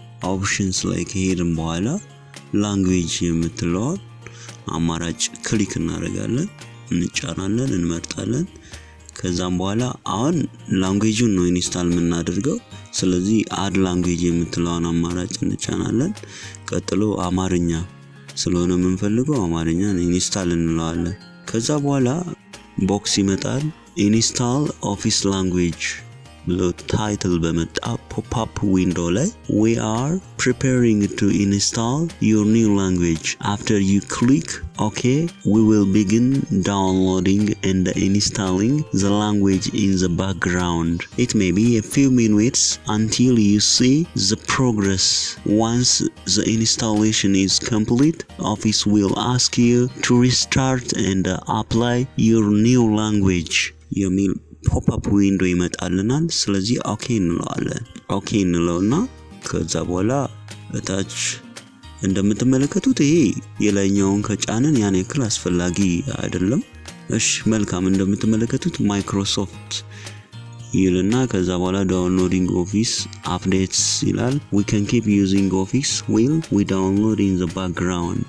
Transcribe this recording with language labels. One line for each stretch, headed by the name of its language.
Amharic: ኦፕሽንስ ላይ ከሄድን በኋላ ላንጉዌጅ የምትለው አማራጭ ክሊክ እናደርጋለን፣ እንጫናለን፣ እንመርጣለን። ከዛም በኋላ አሁን ላንጉዌጁን ነው ኢንስታል የምናደርገው። ስለዚህ አድ ላንጉዌጅ የምትለውን አማራጭ እንጫናለን። ቀጥሎ አማርኛ ስለሆነ የምንፈልገው አማርኛን ኢንስታል እንለዋለን። ከዛ በኋላ ቦክስ ይመጣል። ኢንስታል ኦፊስ ላንጉዌጅ ብሎ ታይትል በመጣ ፖፕ-አፕ ዊንዶው ላይ
English: we are preparing to install your new language. After you click OK, we will begin downloading and installing the language in the background. It may be a few minutes until you see the progress. Once the installation is complete, Office will ask you to restart and apply your new language.
Amharic: የሚል ፖፕ-አፕ ዊንዶ ይመጣልናል። ስለዚህ ኦኬ እንለዋለን። ኦኬ እንለውና ከዛ በኋላ እታች እንደምትመለከቱት ይሄ የላይኛውን ከጫንን ያን ያክል አስፈላጊ አይደለም። እሺ መልካም እንደምትመለከቱት ማይክሮሶፍት ይልና ከዛ በኋላ ዳውንሎዲንግ ኦፊስ አፕዴትስ ይላል።
English: we can keep using office while we download in the background.